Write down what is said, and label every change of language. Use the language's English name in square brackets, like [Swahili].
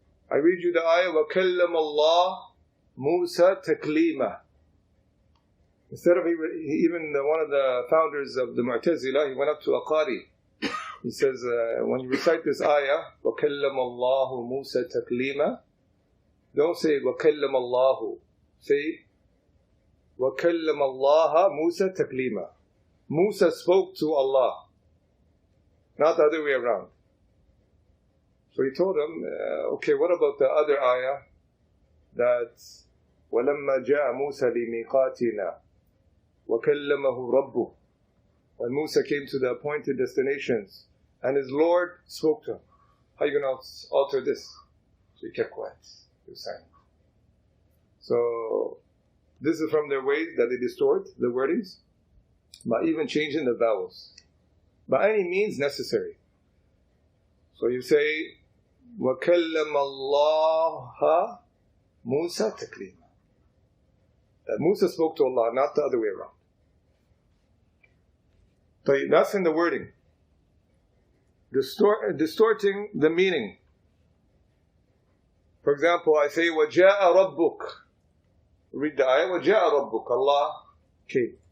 [English] I read you the ayah, [Arabic] وَكَلَّمَ اللَّهُ مُوسَى تَكْلِيمًا. [English] Instead of even one of the founders of the Mu'tazila, he went up to a qari. He says, when you recite this ayah, [Arabic] وَكَلَّمَ اللَّهُ مُوسَى تَكْلِيمًا, [English] don't say [Arabic] وَكَلَّمَ اللَّهُ. [English] Say [Arabic] وَكَلَّمَ اللَّهَ مُوسَى تَكْلِيمًا. [English] Musa spoke to Allah, not the other way around. So he told him, okay, what about the other ayah that [Arabic] وَلَمَّا جَاءَ مُوسَى لِمِيقَاتِنَا وَكَلَّمَهُ رَبُّهُ. [English] When Musa came to the appointed destinations and his Lord spoke to him, how are you going to alter this? So he kept quiet. He was silent. So this is from their ways that they distort the wordings, by even changing the vowels, by any means necessary. So you say, [Arabic] وَكَلَّمَ اللَّهَ مُوسَى تَكْلِيمًا. [English] That Musa spoke to Allah, not the other way around. So that's in the wording. Distorting the meaning. For example, I say, [Arabic] وَجَاءَ رَبُّكَ. [English] Read the ayah, وَجَاءَ رَبُّكَ. Allah came.